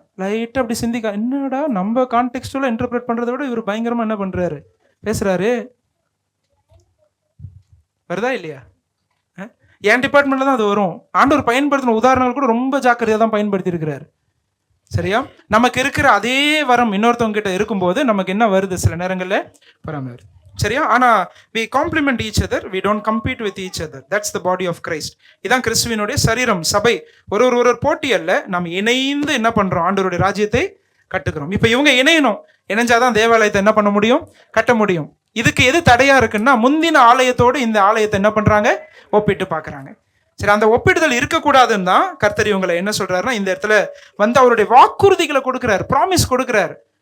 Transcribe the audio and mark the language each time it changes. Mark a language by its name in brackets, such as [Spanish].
[Tamil] லைட்டாக அப்படி சிந்திக்க, என்னடா நம்ம கான்டெக்ஸ்டுவலாக இன்டர்பிரேட் பண்ணுறத விட இவர் பயங்கரமாக என்ன பண்ணுறாரு, பேசுகிறாரு, வருதா இல்லையா? என் டிபார்ட்மெண்ட்டில் தான் அது வரும். ஆண்டவர் பயன்படுத்தின உதாரணங்கள் கூட ரொம்ப ஜாக்கிரதையாக தான் பயன்படுத்தியிருக்கிறார். சரியா? நமக்கு இருக்கிற அதே வரம் இன்னொருத்தவங்க கிட்ட இருக்கும்போது நமக்கு என்ன வருது? சில நேரங்களில் பொறாமை வருது. சரியா? [English] ஆனா we complement each other, we don't compete with each other. That's the body of Christ. [Tamil] இதான் கிறிஸ்துவினுடைய சரீரம், சபை. ஒரு போட்டி அல்ல, நாம் இணைந்து என்ன பண்றோம்? ஆண்டவருடைய ராஜ்யத்தை கட்டுகிறோம். இப்ப இவங்க இணையணும், இணைஞ்சாதான் தேவாலயத்தை என்ன பண்ண முடியும்? கட்ட முடியும். இதுக்கு எது தடையா இருக்குன்னா, முந்தின ஆலயத்தோடு இந்த ஆலயத்தை என்ன பண்றாங்க? ஒப்பிட்டு பாக்குறாங்க. சரி, அந்த ஒப்பிடுதல் இருக்கக்கூடாதுன்னு தான் கர்த்தர் இவங்களை என்ன சொல்றாருன்னா, இந்த இடத்துல வந்து அவருடைய வாக்குறுதிகளை கொடுக்கிறார், ப்ராமிஸ் கொடுக்கிறார்.